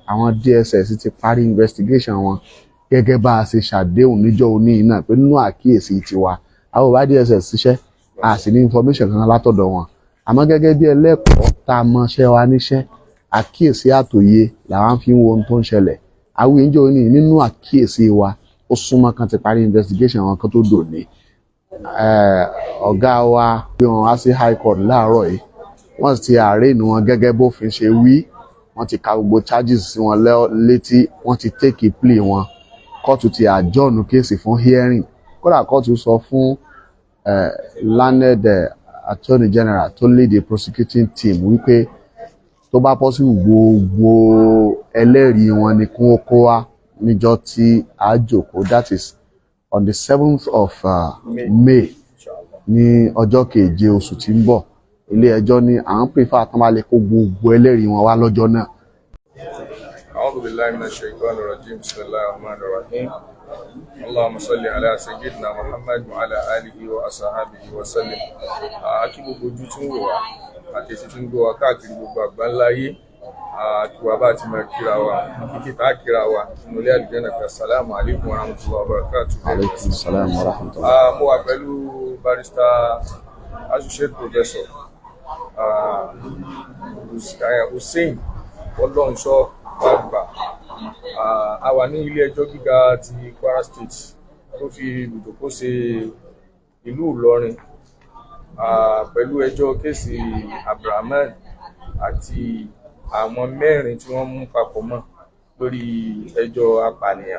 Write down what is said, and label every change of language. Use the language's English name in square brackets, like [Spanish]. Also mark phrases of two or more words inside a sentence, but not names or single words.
[Yoruba] àwọn DSS ti parí investigation wọn gẹ́gẹ́ bá a ṣe ṣàdéhùn níjọ́ òní náà pé nínú àkíyèsí tiwa àwọn ò bá DSS ṣiṣẹ́ a sì ní information kan látọ̀dọ̀ wọn àmọ́ gẹ́gẹ́ bí ẹlẹ́kọ̀ọ́ tá a mọṣẹ́ wa níṣẹ́ àkíyèsí àtòye làwọn fi ń wo ohun tó ń ṣẹlẹ̀ àwọn ìjọ òní nínú àkíyèsí wa ó súnmọ́ kan ti parí investigation wọn kan tó dòní ọ̀gá wa pé wọn wá sí [English] high court [Yoruba] láàárọ̀ yìí wọ́n ti arraign wọn gẹ́gẹ́ bófin ṣe wí wọ́n ti ka gbogbo charges sí wọn létí wọ́n ti [English] take a plea [Yoruba] wọn kóòtù ti adjourn kéèsì fún hearing kódà kóòtù sọ fún [English] landed attorney general [Yoruba] tó [English] lead the prosecuting team [Yoruba] wípé tó bá possible gbogbo ẹlẹ́rìí wọn ni kún ó kó wá níjọ́ tí a jókòó [English] that is on the 7th of May [Yoruba] ní ọjọ́ keje oṣù tí ń bọ̀ ilé ẹjọ́ ní à ń prefer tán bá lè kó gbogbo ẹlẹ́rìí wọn wá lọ́jọ́ náà. [Arabic] أعوذ بالله من الشيطان الرجيم. بسم الله الرحمن الرحيم. اللهم صل على سيدنا محمد وعلى آله وأصحابه وسلم. [Yoruba] Kí gbogbo ojú tí ń wò wá àti èsì tí ń gbọ́ wá káàkiri gbogbo àgbáńláyé kí wàá bá ti máa kíra wa kíkí tá a kíra wa nínú ilé àlùjànnà pé [Arabic] السلام عليكم ورحمة الله وبركاته. عليكم السلام ورحمة الله. [Yoruba] Mo wà pẹ̀lú [English] barrister associate professor [Yoruba] Hussein Ọlọ́runṣọ́ àgbà a wà ní ilé ẹjọ́ gíga ti Kwara State tó fi ibùdókọ̀ ṣe ìlú Ìlọrin pẹ̀lú ẹjọ́ kéèsì Abdulrahman àti àwọn mẹ́rin tí wọ́n mú papọ̀ mọ́ lórí ẹjọ́ apànìyàn.